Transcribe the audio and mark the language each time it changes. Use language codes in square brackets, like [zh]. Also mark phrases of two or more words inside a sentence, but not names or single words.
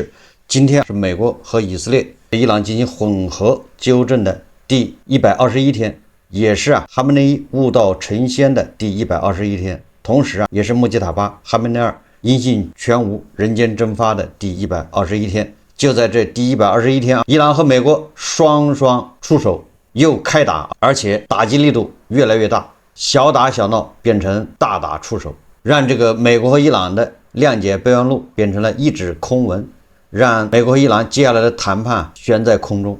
[zh] 今天是美國和以色列對伊朗進行混合糾正的第121天，也是哈梅內伊悟道成仙的第121天，同時也是穆吉塔巴哈梅內尔音信全無人間蒸發的第121天。就在這第121天伊朗和美國雙雙出手，又開打，而且打擊力度越來越大，小打小鬧變成大打出手，讓這個美國和伊朗的諒解備忘錄變成了一紙空文，讓美國和伊朗接下來的談判懸在空中。